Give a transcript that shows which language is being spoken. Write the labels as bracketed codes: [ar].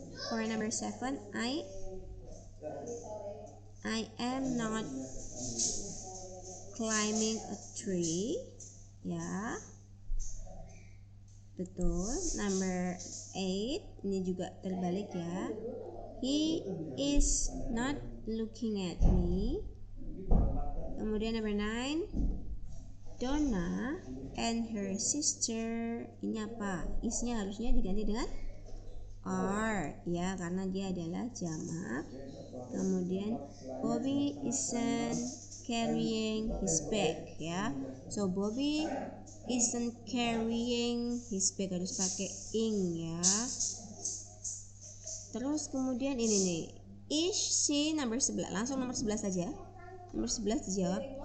[en] For number 7, I am not climbing a tree. [id] Ya, betul. [en] Number 8, [id] ini juga terbalik ya. [en] He is not looking at me. [id] Kemudian number 9, Donna and her sister. Ini apa? Is-nya harusnya diganti dengan are, ya, karena dia adalah jamak. Kemudian [en] Bobby isn't carrying his bag, [id] ya. [en] So Bobby isn't carrying his bag, [id] harus pakai ing, ya. Terus kemudian ini nih, is she, number 11. Langsung nomor 11 saja. Nomor 11 dijawab.